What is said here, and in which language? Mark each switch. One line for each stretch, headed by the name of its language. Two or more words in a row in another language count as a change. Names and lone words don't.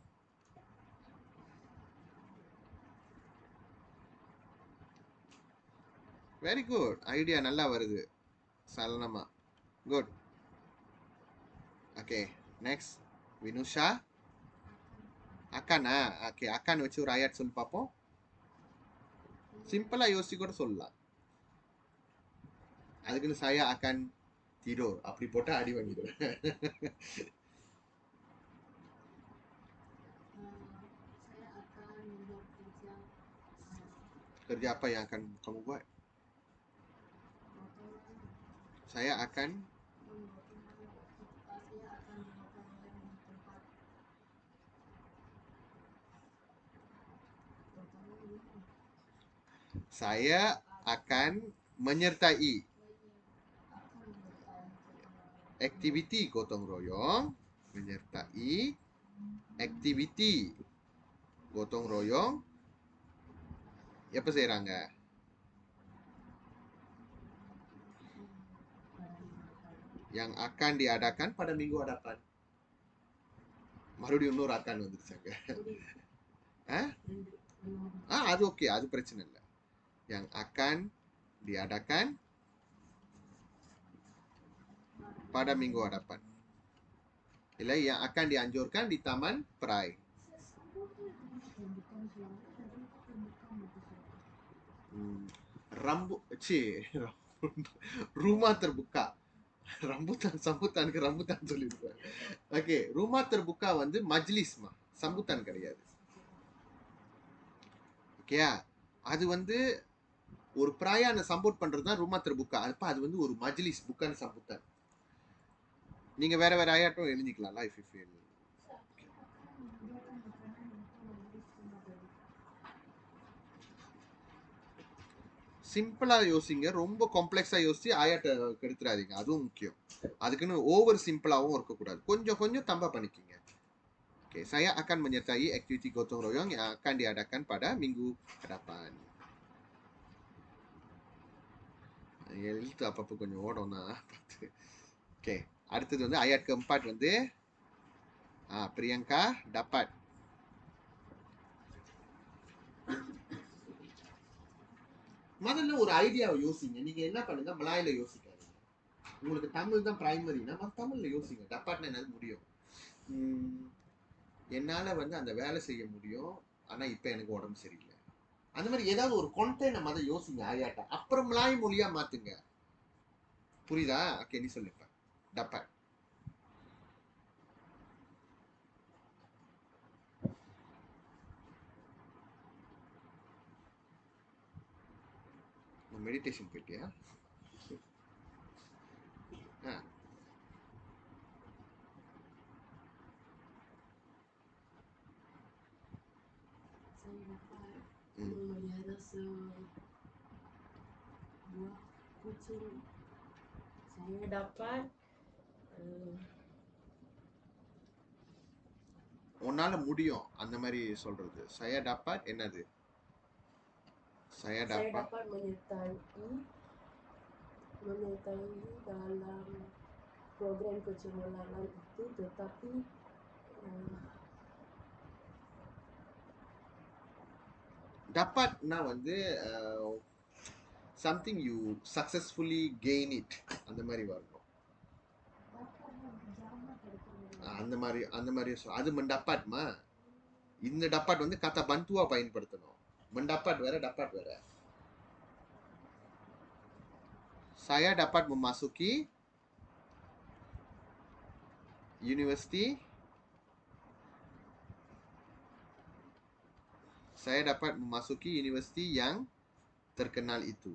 English: Very good.
Tamil: Idea நல்லா வருது. Salanama.
English: Good. Okay. Next. Vinusha.
Tamil: Akan. Okay. Akan வச்சு ஒரு ayat சொல்லி பார்ப்போம். சிம்பிளா யோசிச்சு கூட சொல்லலாம். அதுக்குன்னு
Malay: saya akan tidur.
Tamil: அப்படி போட்டா அடி வாங்கிடுவேன்.
Malay: Saya akan bekerja Kerja apa yang akan kamu buat? memotong Saya akan saya akan memotong lem di tempat potong lem. saya akan menyertai Akan menyertai aktiviti gotong royong, menyertai aktiviti gotong royong.
Tamil: எப்ப செய்றாங்க?
Malay: Yang akan diadakan pada minggu hadapan.
Tamil: மறுபடியும் இன்னொரு akan வந்துருச்சாங்க. அது ஓகே, அது பிரச்சனை இல்லை.
Malay: Yang akan diadakan pada minggu hadapan. இல்லை, yang akan dianjurkan di Taman Perai. Rumah terbuka. Rambutan, sambutan ke rambutan சொல்லிருப்பேன். ஓகே, rumah terbuka
Tamil: வந்து மஜ்லிஸ் மா, சம்புத்தான் கிடையாது. ஓகேயா, அது வந்து ஒரு பிராயான சம்போர்ட் பண்றது தான்
Malay: rumah terbuka.
Tamil: அப்ப அது வந்து ஒரு மஜ்லிஸ், புக்கான சம்புத்தான். நீங்க வேற வேற ஆயாட்டும் எழுதிக்கலாம்
English: life if you.
Tamil: சிம்பிளா யோசிங்க, ரொம்ப காம்ப்ளெக்ஸா யோசிச்சு ஆயாட்ட கெடுத்துறாதீங்க, அதுவும் முக்கியம். அதுக்குன்னு ஓவர் சிம்பிளாவும் இருக்கக்கூடாது, கொஞ்சம் கொஞ்சம் தம்பா பண்ணிக்கிங்க.
Malay: Okay, saya akan menyertai aktiviti gotong royong yang akan diadakan pada minggu hadapan.
Tamil: எழுத்து அப்பப்போ கொஞ்சம் ஓடும் தான். ஓகே, அடுத்தது வந்து
Malay: ayat keempat
Tamil: வந்து Priyanka dapat. முதல்ல ஒரு ஐடியாவை யோசிங்க. நீங்க என்ன பண்ணுங்க, மலாயில யோசிக்காதீங்க. உங்களுக்கு தமிழ் தான் பிரைமரினா தமிழ்ல யோசிங்க. டப்பாட்னா என்னது முடியும், என்னால வந்து அந்த வேலை செய்ய முடியும், ஆனா இப்ப எனக்கு உடம்பு சரியில்லை. அந்த மாதிரி ஏதாவது ஒரு கொண்டை நம்ம அதை யோசிங்க ஆயாட்ட, அப்புறம் மலாய் மொழியா மாத்துங்க. புரியுதா? ஓகே, நீ சொல்லுப்ப. டப்பாட். மெடிடேஷன் போயிட்டியா?
Malay: Saya dapat memelihara sebuah kucing. Saya dapat
Tamil: உன்னால முடியும் அந்த மாதிரி சொல்றது.
Malay: saya dapat என்னது? saya dapat menyertai dalam program kecemerlangan itu, tetapi
English: dapatனா வந்து something you successfully gain it,
Tamil: அந்த மாதிரி வரணும். அந்த மாதிரி அது mendapat-மா. இந்த dapat வந்து
Malay: kata bantua
Tamil: பயன்படுத்தணும். mendapat வேற, dapat வேற.
Malay: saya dapat memasuki universiti. Saya dapat memasuki universiti yang terkenal itu.